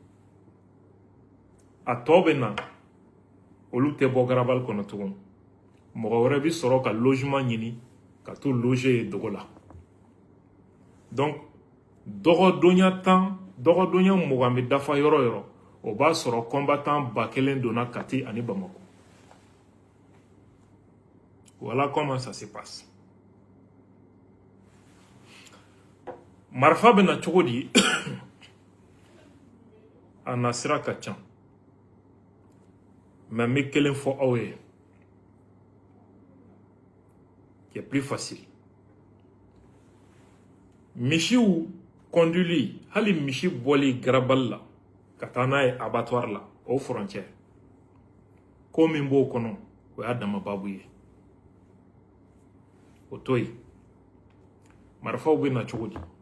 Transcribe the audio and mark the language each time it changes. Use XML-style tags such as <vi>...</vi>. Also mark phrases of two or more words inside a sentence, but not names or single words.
<bm>A tɔ bɛ na olu tɛ bɔ garabali kɔnɔ tugun mɔgɔ wɛrɛ bɛ sɔrɔ ka logement ɲini ka t'u loger ye dogo la. Donc dɔgɔdonya 10 dɔgɔdonya 20 bɛ dafa yɔrɔ yɔrɔ o b'a sɔrɔ combattant 1000 donna Kati ani Bamako.</bm> <fr>Voilà comment ça se passe.</fr> <bm>Marifa bɛ na cogo di a na sira ka ca mais n bɛ kelen fɔ aw ye</bm> <fr>qui est plus facile.</fr> <bm>Misiw conduili hali misi bɔli garabali la ka taa n'a ye abattoir la o frontière ko min b'o kɔnɔ o y'a dama babu ye o to yen. Marifaw bɛ na cogo di?</bm>